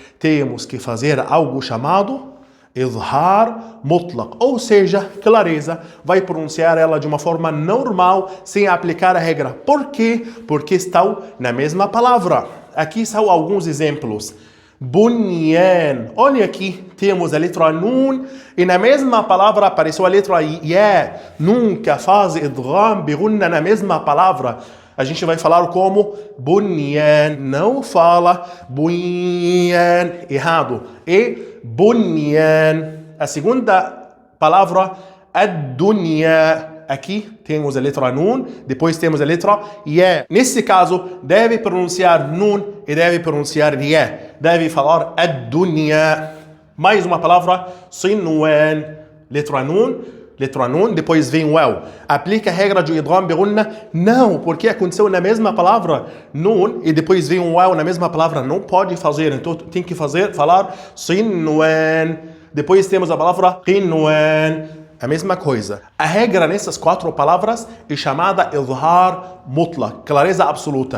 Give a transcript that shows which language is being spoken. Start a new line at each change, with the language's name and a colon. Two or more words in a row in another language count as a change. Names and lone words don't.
Portuguese: Temos que fazer algo chamado
Arabic: إظهار مطلق,
Portuguese: ou seja, clareza, vai pronunciar ela de uma forma normal, sem aplicar a regra. Por quê? Porque estão na mesma palavra. Aqui são alguns exemplos. Bunyan. Olha aqui, temos a letra nun e na mesma palavra apareceu a letra ya. Nunca faz
Arabic: إدغام بغنة
Portuguese: na mesma palavra. A gente vai falar como bunyan. Não fala bunyan. Errado. E bunyan. A segunda palavra, ad-dunya. Aqui temos a letra nun, depois temos a letra ya. Nesse caso, deve pronunciar nun e deve pronunciar ya. Deve falar ad-dunya. Mais uma palavra, sinwan. Letra nun, depois vem waw. Aplica a regra de
Arabic: إدغام بغنة?
Portuguese: Não, porque aconteceu na mesma palavra nun e depois vem um waw na mesma palavra. Não pode fazer, então tem que falar sinwan. Depois temos a palavra qinwan. A mesma coisa. A regra nessas quatro palavras é chamada
Arabic: إظهار مطلق,
Portuguese: clareza absoluta.